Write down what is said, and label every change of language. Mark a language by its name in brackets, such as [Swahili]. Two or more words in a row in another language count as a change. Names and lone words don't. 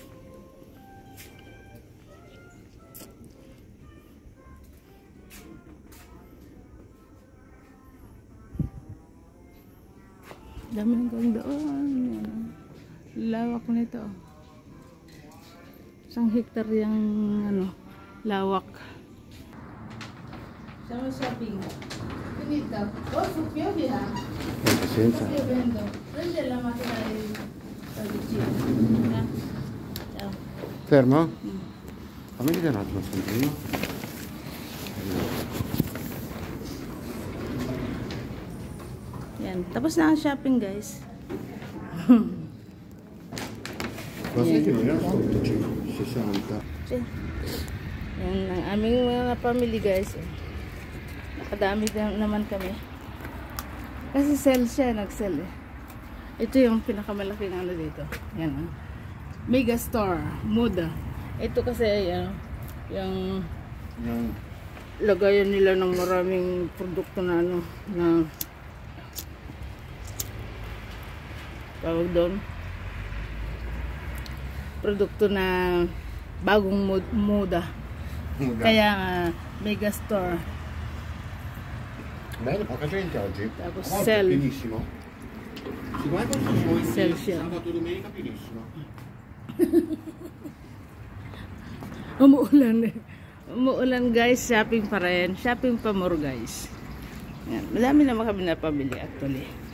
[Filipino] Dami hanggang doon. Lawak nito. 1 hektar yung ano, lawak. [Italian] Siamo shopping. Finito. Oh, su piove ha. Pazienza. Prendi la macchina di vicino. Ciao. Fermo? Fammi vedere un attimo il sondino. [Filipino] Yan. Tapos na ang shopping, guys. [Italian] Cosa che non era sotto 60. [Filipino] Yan ang aming mga family, guys. Nakadami naman kami. Kasi sell siya, nag-sell eh. Ito yung pinakamalaking ano dito. Yan. Mega Store, Muda. Ito kasi yung lagayan nila ng maraming produkto na ano, na tawag doon. Produkto na bagong moda. Kaya Mega Store. [Italian] Bello, poca gente oggi. [Filipino] Tapos [Italian] Oggi [Filipino] sell. [Italian] è pienissimo. Si guarda quanto sono [Filipino] Sell siya. [Italian] sabato e domenica pienissimo. [Filipino] Umuulan eh. Umuulan, guys. Shopping pa rin. Shopping pa more, guys. Yan. Madami naman kami napabili actually.